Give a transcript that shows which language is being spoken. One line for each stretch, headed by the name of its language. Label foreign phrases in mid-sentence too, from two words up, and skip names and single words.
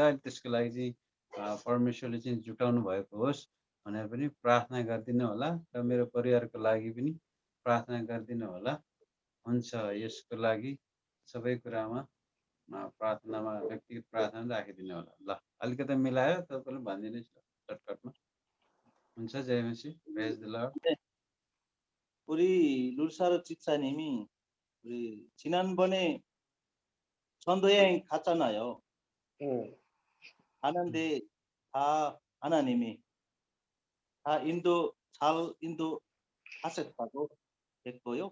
Nepali: त्यसको लागि चाहिँ परमेश्वरले चाहिँ जुटाउनु भएको होस् भनेर पनि प्रार्थना गरिदिनु होला, र मेरो परिवारको लागि पनि प्रार्थना गरिदिनु होला। हुन्छ, यसको लागि सबै कुरामा प्रार्थनामा, व्यक्तिगत प्रार्थना राखिदिनु होला। ल, अलिकति मिलाएर तपाईँले भनिदिनुहोस् सर्टकटमा। हुन्छ, जय मसीह,
English: Praise the Lord.
Korean: 우리 룰사르 집사님이 우리 지난번에 전도여행 갔잖아요. 가는데 다 하나님이 다 인도 하셨다고 했고요.